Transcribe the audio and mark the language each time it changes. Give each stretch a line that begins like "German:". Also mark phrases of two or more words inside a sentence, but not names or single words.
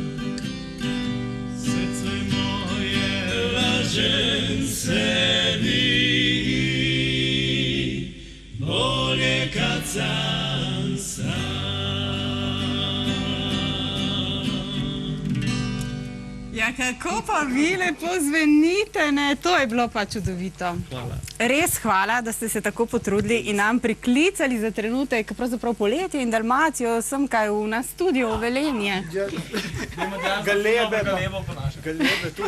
Croatian: Srce moje laže sebi, bolje kad sam sam.
Slovenian: Ja, kako pa vi lepo zvenite, ne? To je bilo pa čudovito. Hvala. Res hvala, da ste se tako potrudili in nam priklicali za trenutek, pravzaprav poletje in Dalmacijo, sem kaj v nas studio v Velenje. Galebe tudi.